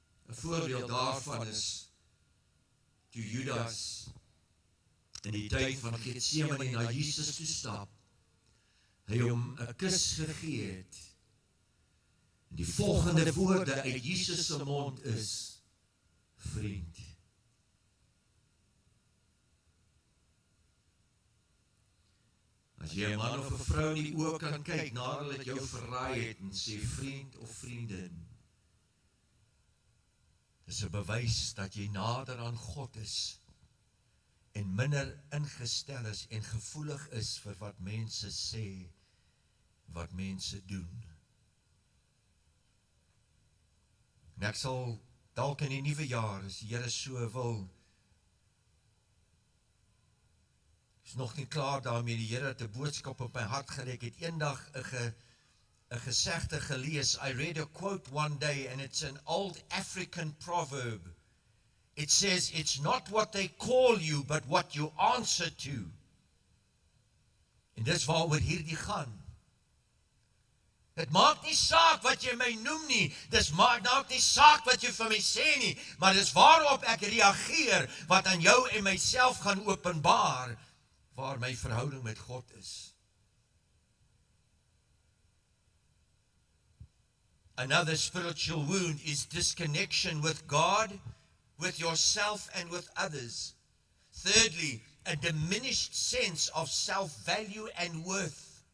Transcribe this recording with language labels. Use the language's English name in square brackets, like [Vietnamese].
[Afrikaans] 'n voorbeeld daarvan is toe Judas in die tyd van Getsemane na Jesus toe stap, hy hom 'n kus gegee het. En die volgende woorde uit Jesus se mond is, vriend. As jy 'n man of 'n vrou in die oë kan kyk, nadat hulle jou verraai het en sê vriend of vriendin, dis 'n bewys dat jy nader aan God is, en minder ingestel is en gevoelig is vir wat mense sê, wat mense doen. En ek sal dalk in die nuwe jaar, as die Here so wil, is nog nie klaar daarmee, die Here het 'n boodskap op my hart gelê, het eendag 'n gesegde gelees. [English] I read a quote one day, and it's an old African proverb. It says, it's not what they call you, but what you answer to. [Afrikaans] En dis waaroor hierdie gaan. Dit maak nie saak wat jy my noem nie, dis maak nie saak wat jy vir my sê nie, maar dis waarop ek reageer, wat aan jou en myself gaan openbaar, waar my verhouding met God is. [English] Another spiritual wound is disconnection with God, with yourself and with others. Thirdly, a diminished sense of self-value and worth.